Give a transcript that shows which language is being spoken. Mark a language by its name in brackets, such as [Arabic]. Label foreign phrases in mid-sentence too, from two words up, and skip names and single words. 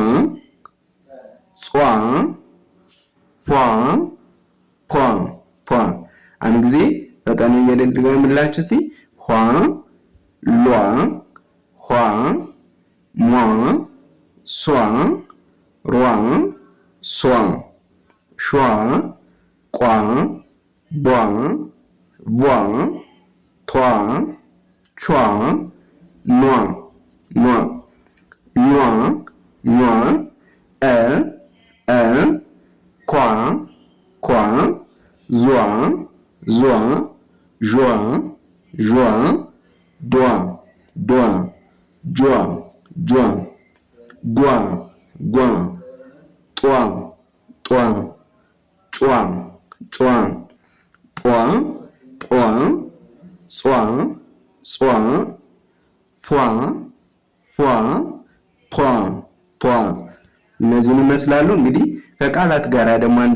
[Amharic] ጿ፣ ፏ፣ ፖ፣ ፖ። አንድ ጊዜ በቀን እየደገምላችሁ እስቲ ኋ፣ ሏ፣ ኋ፣ ሟ፣ ሷ፣ ሯ፣ ሷ፣ ሿ፣ ቋ፣ ቧ፣ ቧ፣ ቷ፣ ቿ፣ ኗ፣ ኗ፣ ኟ፣ ኟ፣ እ፣ እ፣ ኳ፣ ኳ፣ ዟ፣ ዟ፣ ዧ፣ ዧ፣ ዷ፣ ዷ፣ ጇ፣ ጇ፣ ጓ፣ ጓ፣ ጧ፣ ጧ፣ ጯ፣ ጯ፣ ጧ፣ ጧ፣ ጿ፣ ጿ፣ ፏ፣ ፏ፣ ፖ፣ ፖ። እነዚህን ይመስላሉ። እንግዲህ ከቃላት ጋር ደግሞ አንድ